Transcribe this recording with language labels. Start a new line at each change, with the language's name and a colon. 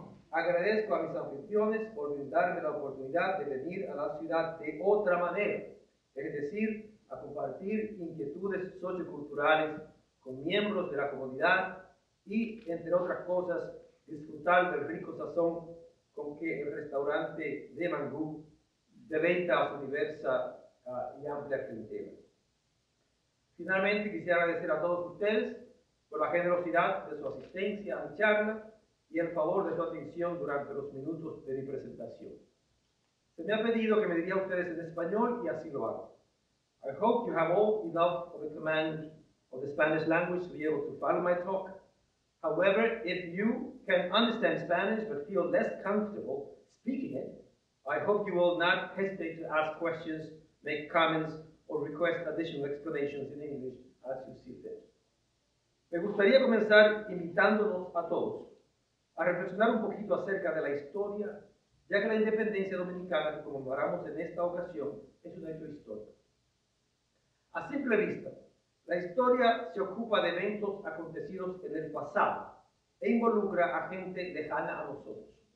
Spanish: Agradezco a mis anfitriones por brindarme la oportunidad de venir a la ciudad de otra manera, es decir, a compartir inquietudes socioculturales con miembros de la comunidad y, entre otras cosas, disfrutar del rico sazón con que el restaurante de Mangú deleita a su diversa y amplia clientela. Finalmente, quisiera agradecer a todos ustedes por la generosidad de su asistencia a mi charla y el favor de su atención durante los minutos de mi presentación. Se me ha pedido que me diría a ustedes en español y así lo hago.
English: I hope you have all enough of the command of the Spanish language to be able to follow my talk. However, if you can understand Spanish but feel less comfortable speaking it, I hope you will not hesitate to ask questions, make comments, or request additional explanations in English as you see fit.
Spanish: Me gustaría comenzar invitándonos a todos a reflexionar un poquito acerca de la historia, ya que la independencia dominicana que conmemoramos en esta ocasión es un hecho histórico. A simple vista, la historia se ocupa de eventos acontecidos en el pasado e involucra a gente lejana a nosotros.